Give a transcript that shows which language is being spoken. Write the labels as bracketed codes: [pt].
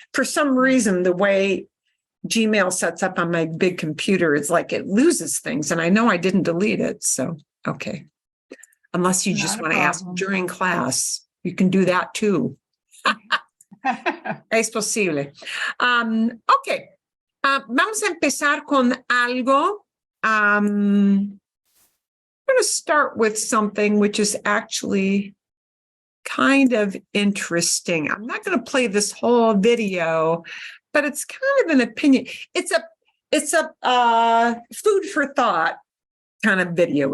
[en] For some reason, the way Gmail sets up on my big computer, it's like it loses things. And I know I didn't delete it. So, okay. Unless you just want to ask during class, you can do that too. [es] Es posible. Okay. Vamos a empezar con algo. [en] I'm going to start with something which is actually kind of interesting. I'm not going to play this whole video, but it's kind of an opinion. It's a food for thought kind of video.